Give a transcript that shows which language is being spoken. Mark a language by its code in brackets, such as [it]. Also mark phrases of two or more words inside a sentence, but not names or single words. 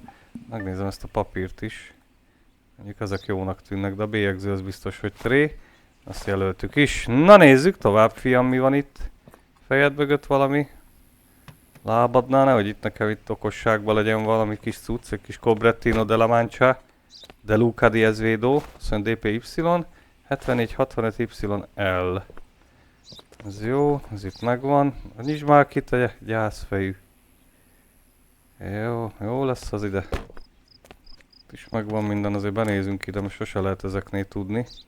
[hu] Megnézem ezt a papírt is. Mondjuk ezek jónak tűnnek, de a bélyegző az biztos, hogy tré. Azt jelöltük is. Na nézzük tovább, fiam, mi van itt. Fejed mögött valami? Lábadnál, nehogy itt nekem itt okosságban legyen valami kis cucc, egy kis Cobrettino de la Mancha. De Luca di Ezvedo, azt mondja DPY. 7465YL. Ez jó, ez itt megvan. Nyisd már ki, te gyászfejű. Jó lesz az ide. Itt is megvan minden, azért benézünk ide, most sose lehet ezeknél tudni.